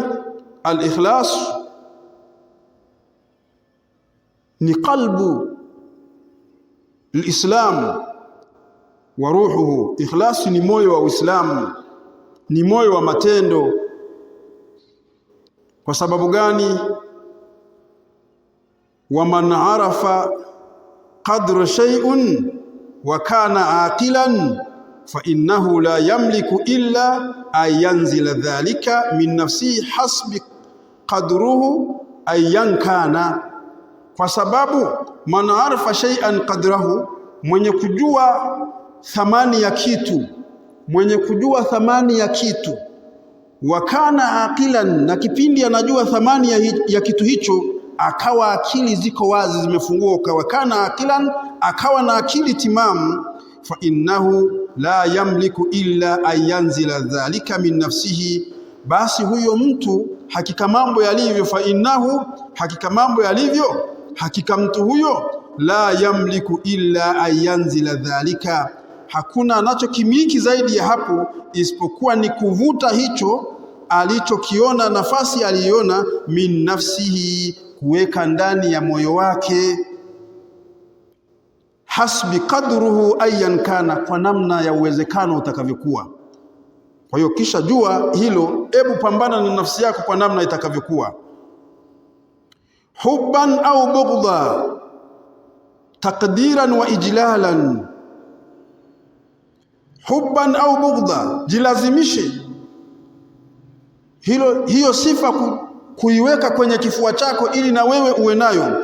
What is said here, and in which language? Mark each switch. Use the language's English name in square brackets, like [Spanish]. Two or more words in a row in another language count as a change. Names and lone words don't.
[Arabic] الإخلاص ni قلب الإسلام وروحه. [Swahili] Ikhlas ni moyo wa Uislamu, ni moyo wa matendo. Kwa sababu gani? [Arabic] ومن عرف قدر شيء وكان عاقلا فإنه لا يملك إلا أن ينزل ذلك من نفسه حسب قدره أيا كان. [Swahili] Kwa sababu [Arabic] من عرف شيئا قدره, [Swahili] mwenye kujua thamani ya kitu, mwenye kujua thamani ya kitu, [Arabic] وكان عاقلا, [Swahili] na kipindi anajua thamani ya kitu hicho, akawa akili ziko wazi, zimefunguka, [Arabic] وكان عاقلا, [Swahili] akawa na akili timamu, [Arabic] فإنه لا يملك إلا أن ينزل ذلك من نفسه, [Swahili] basi huyo mtu hakika mambo yalivyo, fa innahu, hakika mambo yalivyo, hakika mtu huyo [Arabic] لا يملك إلا أن ينزل ذلك, [Swahili] hakuna anachokimiliki zaidi ya hapo isipokuwa ni kuvuta hicho alichokiona, nafasi aliona, [Arabic] من نفسه, [Swahili] kuweka ndani ya moyo wake, [Arabic] حسب قدره أيا كان, [Swahili] kwa namna ya uwezekano utakavyokuwa. Kwa hiyo kisha jua hilo, hebu pambana na nafsi yako kwa namna itakavyokuwa. [Arabic] حبا أو بغضا، تقديرا وإجلالا. حبا أو بغضا, [Swahili] jilazimishe hiyo sifa kuiweka kwenye kifua chako ili na wewe uwe nayo.